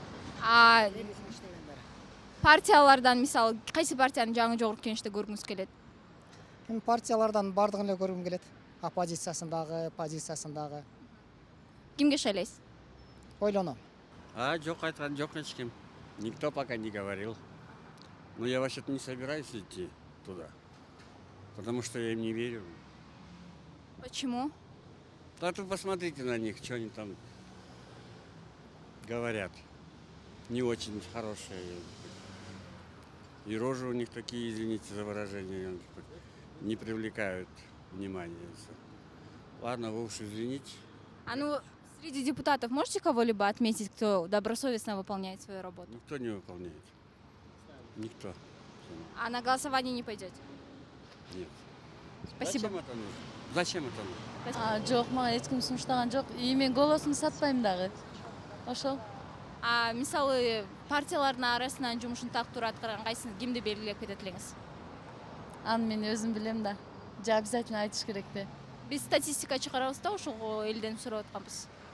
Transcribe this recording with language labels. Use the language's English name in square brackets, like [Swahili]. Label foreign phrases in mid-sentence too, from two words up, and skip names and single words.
[Kyrgyz] Партиялардан мисалы кайсы партиянын жаңы жогорку кеңеште көргүңүз келет? Мен партиялардан бардыгын эле көргүм келет. Оппозициясындагы, позициясындагы. Кимге шайлайсыз? Ойлоном. Жок айткан жок эч ким. [Russian] Никто пока не говорил. Но я вообще-то не собираюсь идти туда. Потому что я им не верю. Почему? Да тут посмотрите на них, что они там говорят. Не очень хорошие. И рожи у них такие, извините за выражение, не привлекают внимания. Ладно, вы уж извините. Среди депутатов можете кого-либо отметить, кто добросовестно выполняет свою работу? Никто не выполняет. Никто. А на голосование не пойдете? Нет. Спасибо. Зачем это нужно? [Kyrgyz] Жок, мага эч ким сунуштаган жок. И мен голосумду сатпайм дагы. Ошол. Мисалы партиялардын арасынан жумушун тактуура аткарган кайсы кимди белгилеп кетет элеңиз? Аны мен өзүм билем да. Же обязательно айтыш керек да. Биз статистика чыгарабыз да, ошого элден сурап атканбыз.